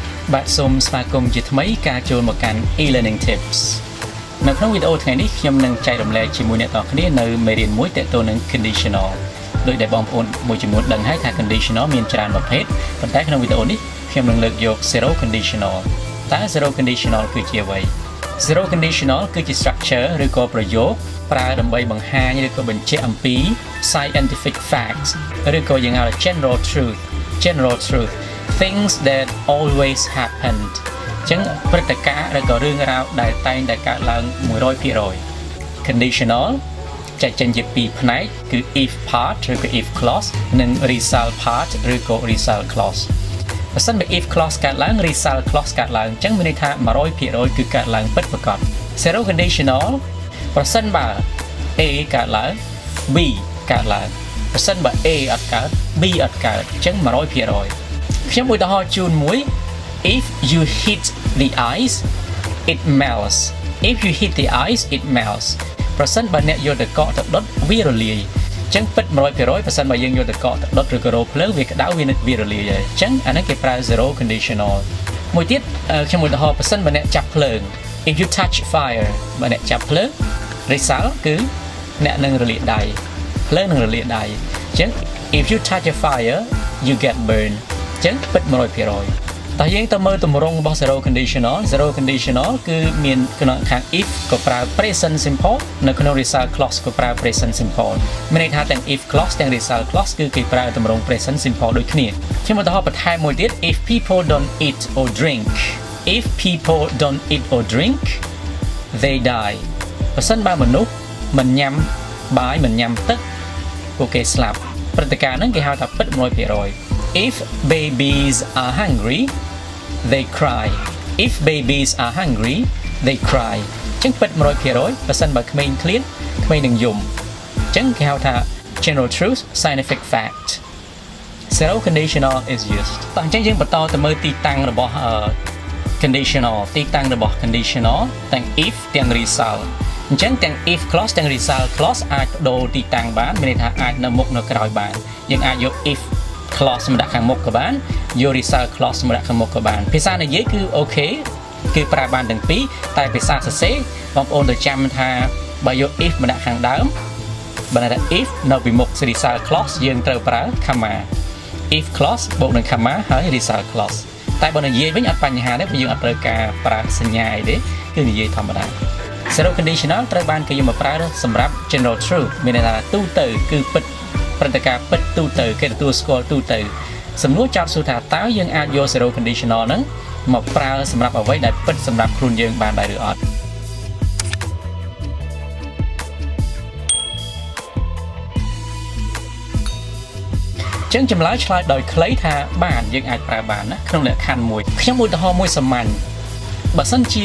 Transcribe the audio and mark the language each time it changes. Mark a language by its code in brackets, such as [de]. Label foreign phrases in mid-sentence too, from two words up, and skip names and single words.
[km] បាទសូមស្វាគមន៍ជាថ្មីការចូលមកកាន់ eLearnEng Tips នៅក្នុងវីដេអូថ្ងៃនេះខ្ញុំនឹងចែករំលែកជាមួយអ្នកទាំងគ្នានៅមេរៀនមួយទាក់ទងនឹង conditional ដោយដែលបងប្អូនមួយចំនួនដឹងហើយថា conditional មានច្រើនប្រភេទប៉ុន្តែក្នុងវីដេអូនេះខ្ញុំនឹងលើកយក [en] Zero Conditional [km] តើ [en] Zero Conditional [km] គឺជាអ្វី [en] Zero Conditional [km] គឺជា structure ឬក៏ប្រយោគប្រើដើម្បីបង្ហាញឬក៏បញ្ជាក់អំពី [en] scientific facts [km] ឬក៏យើងហៅថា [en] general truth things that always happened [km] អញ្ចឹងព្រឹត្តិការណ៍ឬក៏រឿងរ៉ាវដែលតែងតែកើតឡើង 100% conditional ចែកចេញជាពីរផ្នែកគឺ [en] if part [km] ឬក៏ [en] if clause [km] និង [en] result part [km] ឬក៏ [en] result clause [km] បើសិនបើ [en] if clause [km] កើតឡើង [en] result clause [km] កើតឡើងអញ្ចឹងមានន័យថា 100% គឺកើតឡើងពិតប្រាកដ [en] zero conditional [km] ប្រសិនបើ A កើតឡើង B កើតឡើងប្រសិនបើ A អត់កើត B អត់កើតអញ្ចឹង 100% ខ្ញុំឧទាហរណ៍ជូនមួយ [en] if you hit the ice it melts if you hit the ice it melts [km] ប្រសិនបើអ្នកយកទៅកក់ទៅដុតវារលាយអញ្ចឹងពិត 100% ប្រសិនបើយើងយកទៅកក់ទៅដុតឬក៏រោភ្លើងវាក្តៅវារលា យហើយអញ្ចឹងអានេះគេប្រើ [en] zero conditional [km] មួយទៀតខ្ញុំឧទាហរណ៍ប្រសិនបើអ្នកចាប់ភ្លើង [en] if you touch fire [km] បើអ្នក ចាប់ភ្លើង result គឺអ្នកនឹងរលាយដៃភ្លើងនឹងរលាយដៃអញ្ចឹង [en] if you touch a fire you get burned [km] អញ្ចឹងពិត 100% តោះយើងទៅមើលទម្រង់របស់ [en] zero conditional [km] គឺមានក្នុងខាង if ក៏ប្រើ [en] present simple [km] នៅក្នុង [en] result clause [km] ក៏ប្រើ [en] present simple [km] មានន័យថាទាំង [en] if clause [km] ទាំង [en] result clause [km] គឺគេប្រើទម្រង់ [en] present simple [km] ដូចគ្នាខ្ញុំឧទាហរណ៍បន្ថែមមួយទៀត [en] if people don't eat or drink they die [km] ប្រសិនបើមនុស្សមិនញ៉ាំបាយមិនញ៉ាំទឹកពួកគេស្លាប់ព្រឹត្តិការណ៍ហ្នឹងគេហៅថាពិត 100% [en] if babies are hungry they cry if babies are hungry they cry [km] អញ្ចឹងពិត 100% បើសិនបើក្មេងឃ្លានក្មេងនឹងយំអញ្ចឹងគេហៅថា [en] general truth scientific fact zero conditional is [km] used តោះអញ្ចឹងយើងបន្តទៅមើលទីតាំងរបស់ conditional ទីតាំងរបស់ conditional ទាំង if ទាំង result អញ្ចឹងទាំង [en] if clause [km] ទាំង [en] result clause [km] អាចបដូរទីតាំងបានមានន័យថាអាចនៅមុខនៅក្រោយបានយើងអាចយក if clause មកដាក់ខាងមុខក៏បានយក [en] result clause [km] មកដាក់ខាងមុខក៏បានភាសានិយាយគឺអូខេគឺប្រើបានទាំងពីរតែភាសាសរសេរបងប្អូន ទៅចាំថាបើយក if មកដាក់ខាងដើមបើថា if នៅពីមុខ [en] result clause [km] យើងត្រូវប្រើ comma [en] if clause [km] បូកនឹង comma ហើយ [en] result clause [km] តែបើនិយាយវិញអត់បញ្ហាទេព្រោះយើងអត់ត្រូវការប្រើសញ្ញាអីទេគឺនិយាយធម្មតា zero conditional ត្រូវបានគេយកមកប្រើសម្រាប់ [en] general truth [km] មានន័យថាទូទៅគឺពិតព្រឹត្តិការណ៍ពិតទូទៅគេទទួលស្គាល់ទូទៅសំណួរចោទសួរថាតើយើងអាចយក [en] zero conditional [km] ហ្នឹងមកប្រើសម្រាប់អ្វីដែលពិតសម្រាប់ខ្លួនយើងបានដែរឬអត់ ចឹងចម្លើយឆ្លើយដោយខ្លីថាបានយើងអាចប្រើបានណាក្នុងលក្ខខណ្ឌមួយខ្ញុំឧទាហរណ៍មួយសាមញ្ញបើសិនជា